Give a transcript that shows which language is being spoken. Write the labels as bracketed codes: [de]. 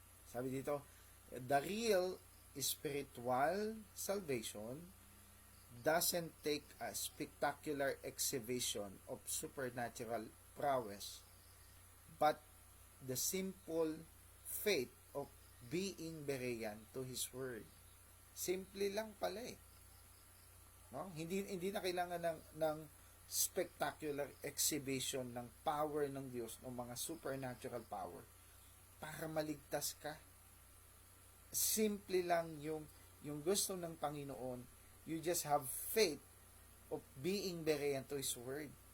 [tl] Sabi dito, [en] the real spiritual salvation doesn't take a spectacular exhibition of supernatural prowess, but the simple faith of being Berean to His Word. [tl] Simple lang pala eh. No? Hindi na kailangan ng [en] spectacular exhibition [tl] ng power ng Diyos, ng mga [en] supernatural power [tl] para maligtas ka. Simple lang yung gusto ng Panginoon. [en] You just have faith of being Berean to His Word.